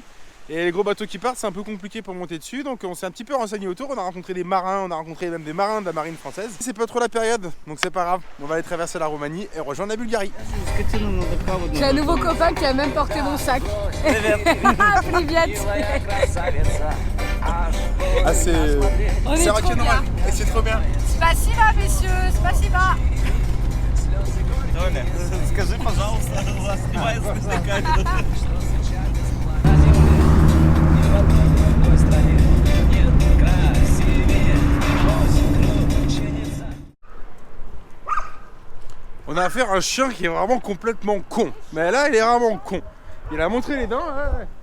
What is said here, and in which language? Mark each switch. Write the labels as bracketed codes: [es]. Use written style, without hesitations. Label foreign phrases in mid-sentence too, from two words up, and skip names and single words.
[fr] Et les gros bateaux qui partent c'est un peu compliqué pour monter dessus, donc on s'est un petit peu renseigné autour, on a rencontré des marins, on a rencontré même des marins de la marine française. C'est pas trop la période, donc c'est pas grave, on va aller traverser la Roumanie et rejoindre la Bulgarie. J'ai un nouveau copain qui a même porté mon sac. Privet. Ah c'est rock'n'roll et c'est trop bien. Spasiba messieurs, spasiba. [ru] Скажи, пожалуйста, у вас снимает сквозь камеру. [fr] On a affaire à un chien qui est vraiment complètement con. Mais là, il est vraiment con. Il a montré les dents. Ouais.